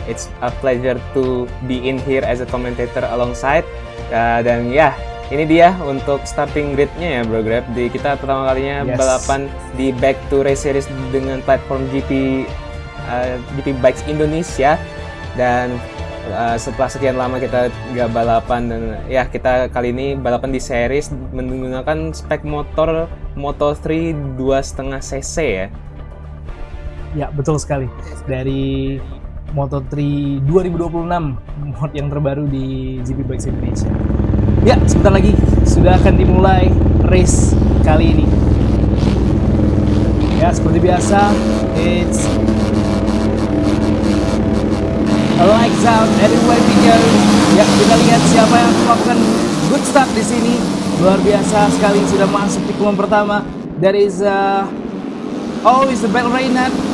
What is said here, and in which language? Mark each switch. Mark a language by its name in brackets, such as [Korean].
[English] It's a pleasure to be in here as a commentator alongside. [Indonesian] Dan ya, ini dia untuk starting grid-nya ya Bro Grab. Kita pertama kalinya balapan di Back to Race Series dengan platform GP Bikes Indonesia. Dan setelah sekian lama kita nggak balapan, dan ya kita kali ini balapan di series menggunakan spek motor Moto3 2,5 cc ya. Ya, betul sekali. Dari Moto3 2026, mod yang terbaru di GP Bikes Indonesia. Ya, sebentar lagi sudah akan dimulai race kali ini. Ya, seperti biasa, [English] it's a lights out, everywhere we go. [Indonesian] Ya, kita lihat siapa yang melakukan good start di sini. Luar biasa sekali, sudah masuk tikungan pertama. [English] That is it's Bell Reinhard.